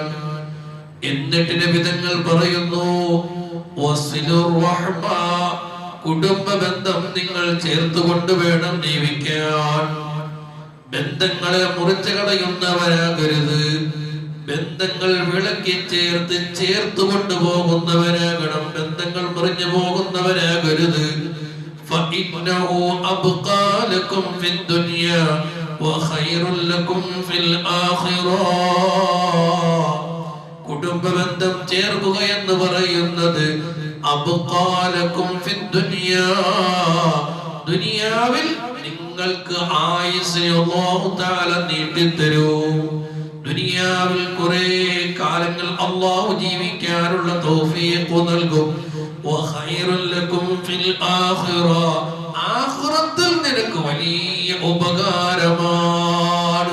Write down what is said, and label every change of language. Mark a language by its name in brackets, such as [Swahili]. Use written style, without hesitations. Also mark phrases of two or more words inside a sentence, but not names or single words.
[Malayalam] എന്നിട്ട് നബി തങ്ങൾ പറയുന്നു, [Arabic] وصل الرحم, [Malayalam] കുടുംബ ബന്ധം നിങ്ങൾ ചേർത്തുകൊണ്ട് വേണം ജീവിക്കാൻ. ബന്ധങ്ങളെ മുറിച്ചു കളയുന്നവരാകരുത്. ബന്ധങ്ങൾ വിളക്കി ചേർത്ത് കൊണ്ടുപോകുന്നവരാകണം. ബന്ധങ്ങൾ മുറിഞ്ഞു പോകുന്നവരാകരുത്. [Arabic] فإنه أبقى لكم في الدنيا وخير لكم في الآخرة. [Malayalam] കുടുംബ ബന്ധം ചേർക്കുക എന്ന് പറയുന്നത് [Arabic] أبقى لكم في الدنيا, [Malayalam] ദുനിയാവിൽ നിങ്ങൾക്ക് ആയുസ്സിനെ അല്ലാഹു തആല നീട്ടിത്തരും. ദുനിയാവിൽ കുറെ കാലങ്ങൾ അല്ലാഹു ജീവിക്കാനുള്ള തൗഫീഖ് നൽകും. [Arabic] وخير لكم في الآخرة, [Malayalam] ആഖിറത്തിൽ നിനക്ക് വലിയ ഉപകാരമാണ്.